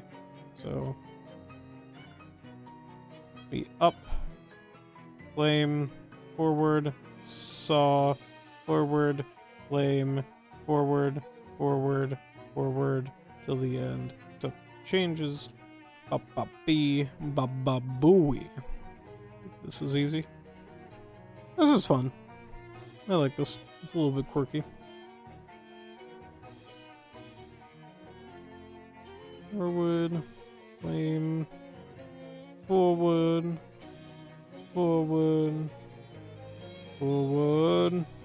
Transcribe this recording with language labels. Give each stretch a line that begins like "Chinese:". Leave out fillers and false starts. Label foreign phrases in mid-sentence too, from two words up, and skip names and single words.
English: So we up, flame, forward, saw, forward, flame, forward, forward, forward, till the end. So changes. Ba-ba-bee, ba-ba-booey. This is easy. This is fun. I like this. It's a little bit quirky. Forward, flame, forward, forward, forward.